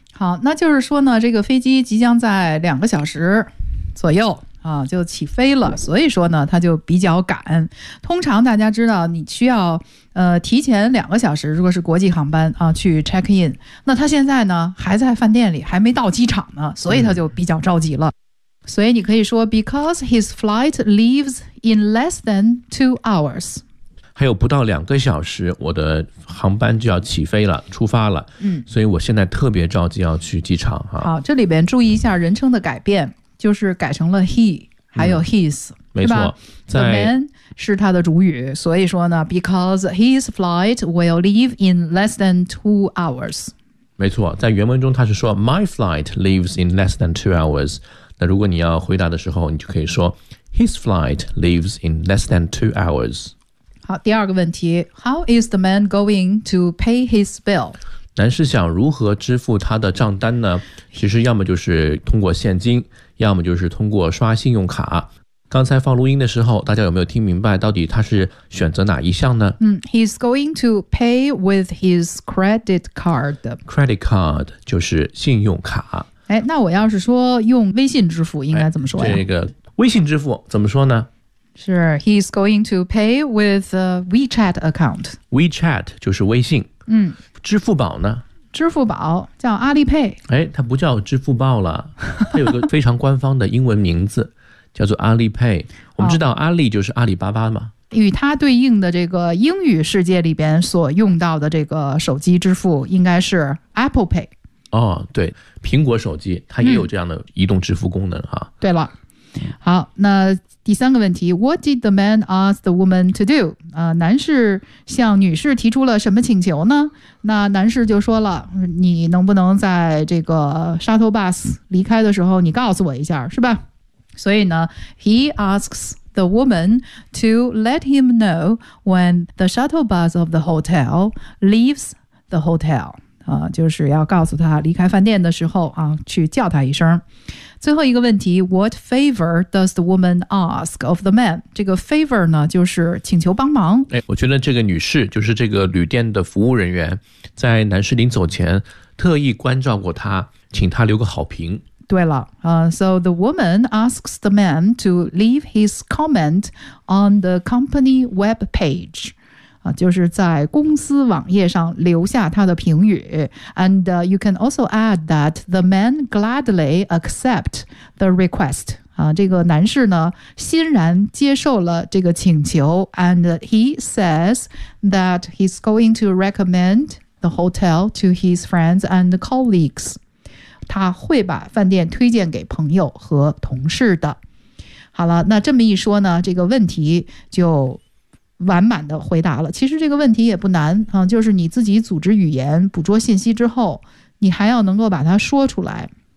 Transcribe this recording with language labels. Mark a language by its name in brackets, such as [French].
[Chinese] 好，那就是说呢，这个飞机即将在两个小时左右啊就起飞了，所以说呢他就比较赶。通常大家知道你需要提前两个小时，如果是国际航班啊去 check in， 那他现在呢还在饭店里，还没到机场呢，所以他就比较着急了。所以你可以说 [English] because his flight leaves in less than 2 hours。 [Chinese] 还有不到两个小时我的航班就要起飞了，出发了。嗯，所以我现在特别着急要去机场啊。好，这里边注意一下人称的改变，就是改成了 he 还有 his，没错，在 the man 是他的主语，所以说呢 [English] because his flight will leave in less than 2 hours。 [Chinese] 没错，在原文中他是说 [English] my flight leaves in less than 2 hours， [Chinese] 那如果你要回答的时候你就可以说 [English] his flight leaves in less than 2 hours。 [Chinese] 好，第二个问题， [English] How is the man going to pay his bill? [Chinese] 男士想如何支付他的账单呢？其实要么就是通过现金，要么就是通过刷信用卡。刚才放录音的时候，大家有没有听明白到底他是选择哪一项呢？ [English] 嗯， He's going to pay with his credit card. [Chinese] Credit card 就是信用卡。哎，那我要是说用微信支付应该怎么说呀？这个微信支付怎么说呢？ [English] 是 ，he's going to pay with a WeChat account. [Chinese] WeChat 就是微信。嗯，支付宝呢？支付宝叫阿里 Pay。哎，它不叫支付宝了，它有个非常官方的英文名字，叫做阿里 Pay。我们知道阿里就是阿里巴巴嘛。与它对应的这个英语世界里边所用到的这个手机支付应该是 Apple Pay。哦，对，苹果手机它也有这样的移动支付功能哈。对了。好，那第三个问题， [English] What did the man ask the woman to do? [Chinese] 男士向女士提出了什么请求呢？那男士就说了，你能不能在这个 shuttle bus 离开的时候你告诉我一下，是吧？所以呢 [English] He asks the woman to let him know when the shuttle bus of the hotel leaves the hotel。 [Chinese] 就是要告诉他离开饭店的时候啊，去叫他一声。最后一个问题， [English] What favor does the woman ask of the man? [Chinese] 这个 favor 呢就是请求帮忙。哎，我觉得这个女士就是这个旅店的服务人员，在男士临走前特意关照过他，请他留个好评。对了， [English] So the woman asks the man to leave his comment on the company web page。 [Chinese] 就是在公司网页上留下他的评语。 [English] And you can also add that the man gladly accept the request. [Chinese] 这个男士呢欣然接受了这个请求。 [English] And he says that he's going to recommend the hotel to his friends and colleagues. [Chinese] 他会把饭店推荐给朋友和同事的。好了，那这么一说呢，这个问题就完满的回答了。其实这个问题也不难啊，就是你自己组织语言捕捉信息之后，你还要能够把它说出来。